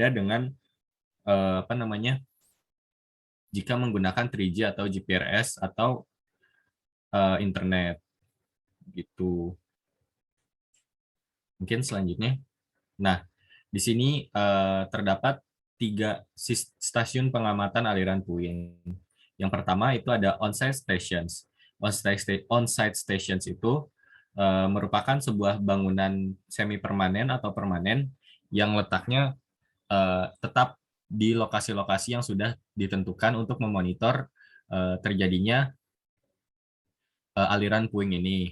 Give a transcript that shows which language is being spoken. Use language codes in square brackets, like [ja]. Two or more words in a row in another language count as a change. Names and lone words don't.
[id] Berbeda dengan apa namanya, jika menggunakan 3G atau GPRS atau internet gitu. Mungkin selanjutnya. Nah, di sini terdapat 3 stasiun pengamatan aliran puing. Yang pertama itu ada [en] on-site stations. On-site stations [id] itu merupakan sebuah bangunan semi permanen atau permanen yang letaknya tetap di lokasi-lokasi yang sudah ditentukan untuk memonitor terjadinya aliran puing ini.